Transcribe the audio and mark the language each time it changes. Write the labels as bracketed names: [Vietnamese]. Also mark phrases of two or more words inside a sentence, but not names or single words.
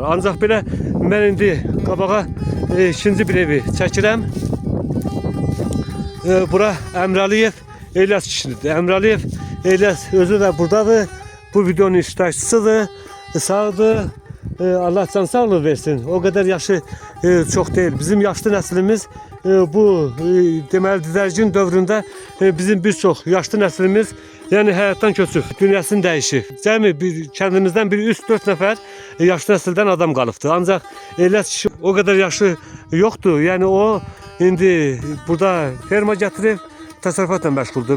[Azerbaijani] Ancaq belə mən indi qabağa ikinci bir evi çəkirəm. Bura Əmrəliyev İlyas kişidir. Əmrəliyev İlyas özü də buradadır. Bu videonun iştirakçısıdır. Sağdır. Allah can sağlığı versin. [Turkish] O kadar yaşı çok değil. [Azerbaijani] Bizim yaşlı neslimiz bu deməli didərgin dövründə bizim bir çox yaşlı neslimiz yəni həyatdan köçüb, dünyasını dəyişib. Cəmi kəndimizdən bir 3-4 nəfər yaşlı nəsildən adam qalıbdı. Ancaq İlyas kişi [Turkish] o kadar [Azerbaijani] yaşı yoxdur. Yəni o indi burada ferma gətirib təsərrüfatla məşğuldur.